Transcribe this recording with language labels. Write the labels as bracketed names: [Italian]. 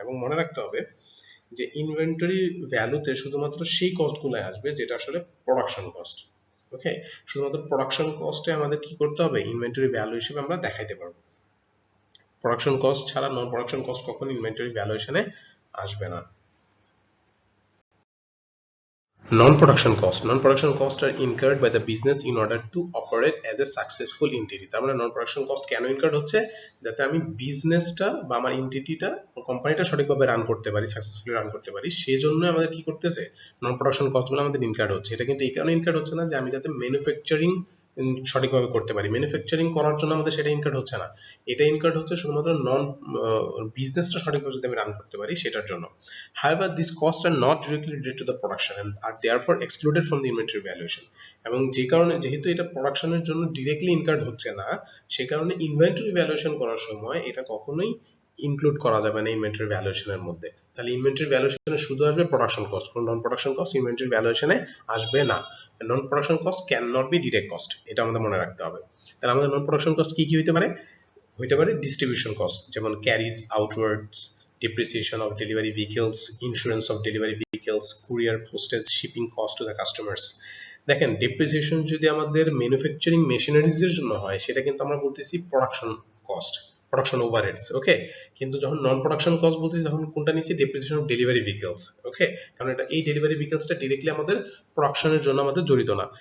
[Bangla] এবং মনে রাখতে হবে যে ইনভেন্টরি ভ্যালুতে শুধুমাত্র সেই কস্টগুলো আসবে যেটা আসলে প্রোডাকশন কস্ট। ওকে, শুধুমাত্র প্রোডাকশন কস্টে আমাদের কি করতে হবে? ইনভেন্টরি ভ্যালু হিসেবে আমরা দেখাইতে পারবো। প্রোডাকশন কস্ট ছাড়া নন প্রোডাকশন কস্ট কখনো ইনভেন্টরি ভ্যালুয়েশনে আসবে না। [English] Non-production cost. Non-production costs are incurred by the business in order to operate as a successful entity. [Bangla] তার মানে non-production cost কেন incurred হচ্ছে? যাতে আমি বিজনেসটা বা আমার এন্টিটিটা, কোম্পানিটা সঠিকভাবে রান করতে পারি, সাকসেসফুলি রান করতে পারি, সেজন্য আমাদের কি করতেছে? non-production কস্টগুলো আমাদের incurred হচ্ছে। এটা কিন্তু এই কারণে incurred হচ্ছে না যে আমি যাতে ম্যানুফ্যাকচারিং সঠিকভাবে করতে পারি, ম্যানুফ্যাকচারিং করার জন্য আমাদের সেটা ইনকার্ড হচ্ছে না। এটা ইনকার্ড হচ্ছে শুধুমাত্র বিজনেসটা সঠিকভাবে যদি আমি রান করতে পারি সেটার জন্য। [English] However, these costs are not directly related to the production and are therefore excluded from the inventory valuation. [Bangla] এবং যে কারণে যেহেতু এটা প্রোডাকশনের জন্য ডিরেক্টলি ইনকার্ড হচ্ছে না, সে কারণে ইনভেন্টরি ভ্যালুয়েশন করার সময় এটা কখনোই ইনক্লুড করা যাবে না ইনভেন্টরি ভ্যালুয়েশনের মধ্যে। তাহলে ইনভেন্টরি ভ্যালুয়েশনে শুধু আসবে প্রোডাকশন কস্ট, কোন নন প্রোডাকশন কস্ট ইনভেন্টরি ভ্যালুয়েশনে আসবে না। [English] non production cost can not be direct cost, [Bangla] এটা আমাদের মনে রাখতে হবে। তাহলে আমাদের নন প্রোডাকশন কস্ট কি কি হতে পারে? হইতে পারে [English] Distribution cost, যেমন carriage outwards, depreciation of delivery vehicles, insurance of delivery vehicles, courier postage, shipping cost to the customers. [Bangla] দেখেন ডেপ্রিসিয়েশন যদি আমাদের ম্যানুফ্যাকচারিং মেশিনারিজ এর জন্য হয় সেটা কিন্তু আমরা বলতেছি প্রোডাকশন কস্ট, প্রোডাকশন ওভারহেডস, ওকে। কিন্তু যখন নন প্রোডাকশন কস্ট বলতেছি তখন কোনটা নিচ্ছি? ডেপ্রিসিয়েশন অফ ডেলিভারি ভেহিকলস, ওকে। কারণ এটা এই ডেলিভারি ভেহিকলসটা ডিরেক্টলি আমাদের প্রোডাকশনের জন্য আমাদের জড়িত না।